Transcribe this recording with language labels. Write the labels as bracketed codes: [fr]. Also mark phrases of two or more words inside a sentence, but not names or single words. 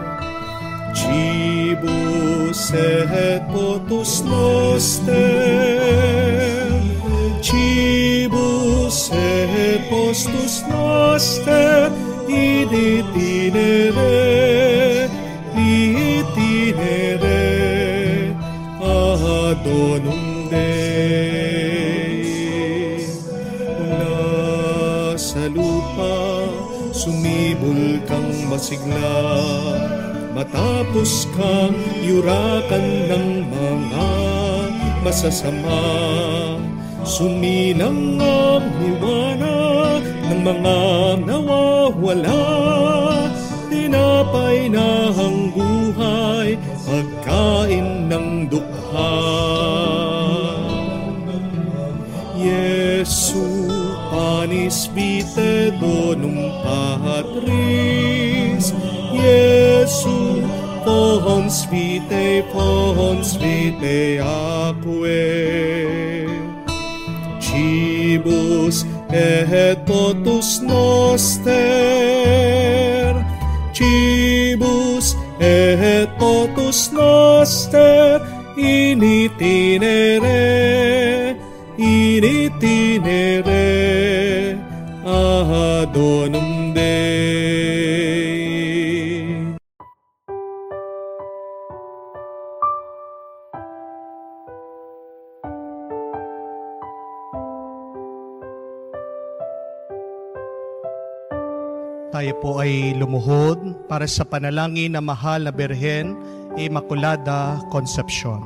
[la] Cibus et potus noster, cibus et postus noster, in itinere ad donum Dei. [tl] Mula sa lupa, sumibol kang masigla, matapos kang yurakan ng mga masasama. Suminang ang liwanag ng mga nawawala, tinapay na ang buhay, pagkain ng dukha. [la] Jesu panis vitae donum Patris, Jesu fons vitae acque. Cibus et potus noster, cibus et potus noster, in itinere ad donum Dei. [tl] Tayo po ay lumuhod para sa panalangin ng mahal na Birhen Immaculada Concepcion.